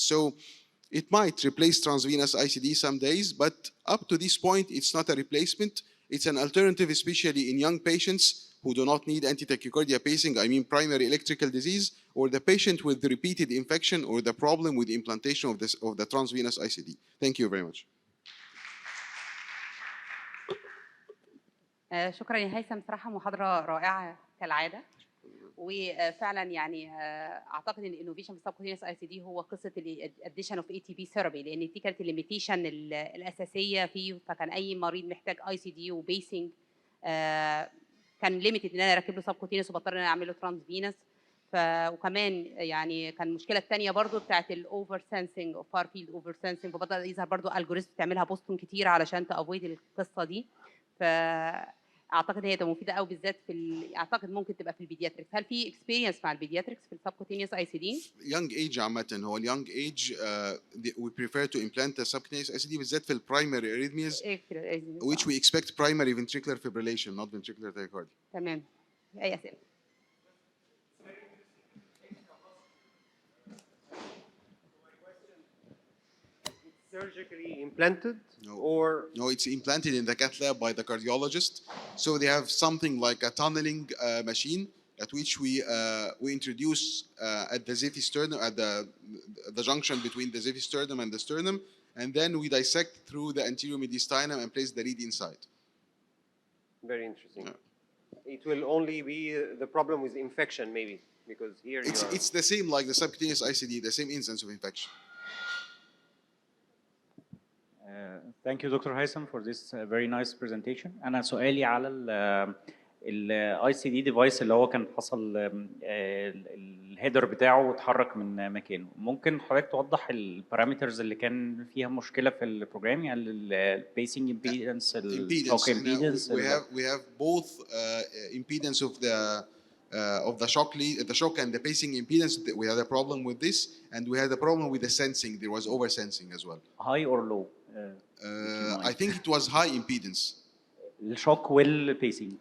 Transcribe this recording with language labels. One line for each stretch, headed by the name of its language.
English: So it might replace transvenous ICD some days, but up to this point, it's not a replacement. It's an alternative, especially in young patients who do not need anti-tachycardia pacing, I mean primary electrical disease, or the patient with the repeated infection or the problem with the implantation of the transvenous ICD. Thank you very much.
Arabic: شكرا يا هيثم، صراحة محاضرة رائعة كالعادة. وفعلا يعني اعتقد ان الانوفيشن في السبكوتينيوس اي سي دي هو قصه الاديشن اوف اي تي بي ثيرابي، لان دي كانت الليميتيشن الاساسيه فيه. فكان اي مريض محتاج اي سي دي وبيسنج كان ليميتد ان انا اركب له سبكوتينيوس وبضطر ان انا اعمل له ترانس فينس. وكمان يعني كان المشكله الثانيه برضو بتاعت الاوفر سنسنج او فار فيلد اوفر سنسنج، فبدا يظهر برضو الجوريزم تعملها بوستون كتير علشان تافويد القصه دي. اعتقد هي مفيده قوي بالذات اعتقد ممكن تبقى في البيدياتريكس. هل في اكسبيرينس مع البيدياتريكس في السبكوتينيوس اي سي دي؟
English: young age
Arabic: عامه، هو اليونج ايج
English: we prefer to implant a subcutaneous ICD
Arabic: بالذات في البرايمري
English: arrhythmias which we expect primary ventricular fibrillation not ventricular tachycardia.
Arabic: تمام. اي اسئله؟
English: Surgically implanted? No. Or no, it's implanted in the cath lab by the cardiologist. So they have something like a tunneling machine at which we introduce at the xephisternum, at the junction between the xephisternum and the sternum, and then we dissect through the anterior mediastinum and place the lead inside. Very interesting. Yeah. It will only be the problem with infection, maybe Because here It's the same like the subcutaneous ICD, the same instance of infection. Thank you Dr. Haitham for this very nice presentation.
Arabic: أنا سؤالي على ال ICD device اللي هو كان حصل الهيدر بتاعه اتحرك من مكانه. ممكن حضرتك توضح البارامترز اللي كان فيها مشكلة في البروجرام، يعني ال
English: pacing impedance, shock impedance. We have both impedance of the shock lead, the shock and the pacing impedance. We had a problem with this, and we had a problem with the sensing. There was over sensing as well. High or low? I think it was high impedance. The shock will pacing.